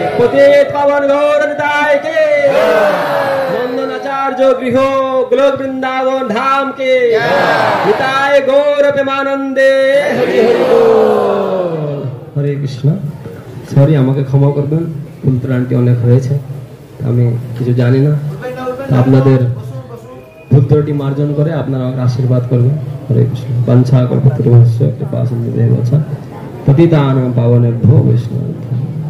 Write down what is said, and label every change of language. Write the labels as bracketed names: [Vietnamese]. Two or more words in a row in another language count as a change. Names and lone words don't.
[Bangla] পতিত পাবন গৌর নিতায় কে, নন্দনাচার্য গৃহ গোলক বৃন্দাবন ধাম কে, নিতায় গৌর প্রেমানন্দে হরি হরি বল। হরে কৃষ্ণ। সরি, আমাকে ক্ষমা করবেন, ভুল ত্রুটি অনেক হয়েছে, আমি কিছু জানি না। আপনাদের ভুল ত্রুটি মার্জন করে আপনারা আমাকে আশীর্বাদ করবেন। হরে কৃষ্ণ। [Sanskrit] বাঞ্ছা কল্পতরুভ্যশ্চ কৃপা সিন্ধুভ্যেব চ পতিতানাং পাবনেভ্যো বৈষ্ণবেভ্যো